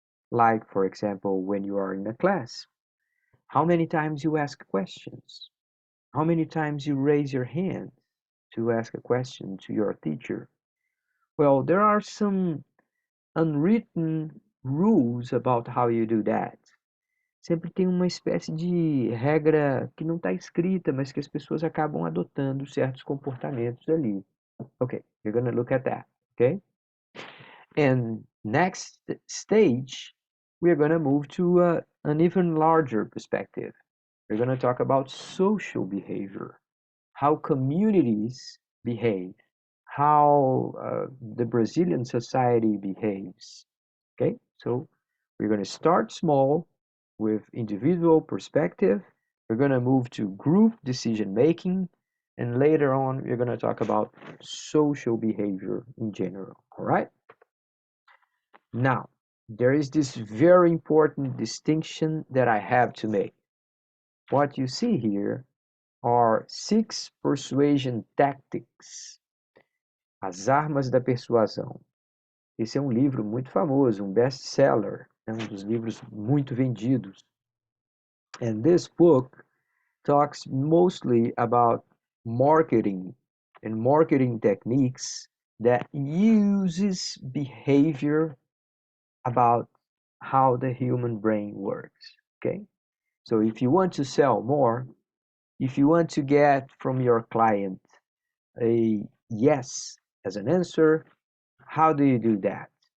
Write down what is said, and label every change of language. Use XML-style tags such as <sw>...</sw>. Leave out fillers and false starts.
<en>Like, for example, when you are in a class, how many times you ask questions? How many times you raise your hand to ask a question to your teacher? Well, there are some unwritten rules about how you do that.</en> <pt>Sempre tem uma espécie de regra que não está escrita, mas que as pessoas acabam adotando certos comportamentos ali.</pt> <en>Okay, you're going to look at that, okay? And next stage, we're going to move to an even larger perspective. We're going to talk about social behavior, how communities behave, how the Brazilian society behaves. Okay, so we're going to start small with individual perspective. We're going to move to group decision making, and later on, we're going to talk about social behavior in general. All right. Now, there is this very important distinction that I have to make. What you see here are 6 persuasion tactics,</en> <pt>as armas da persuasão. Esse é um livro muito famoso, um best-seller, é um dos livros muito vendidos.</pt> <en>And this book talks mostly about marketing and marketing techniques that uses behavior about how the human brain works. Okay, so if you want to sell more, if you want to get from your client a yes as an answer, how do you do that?</en>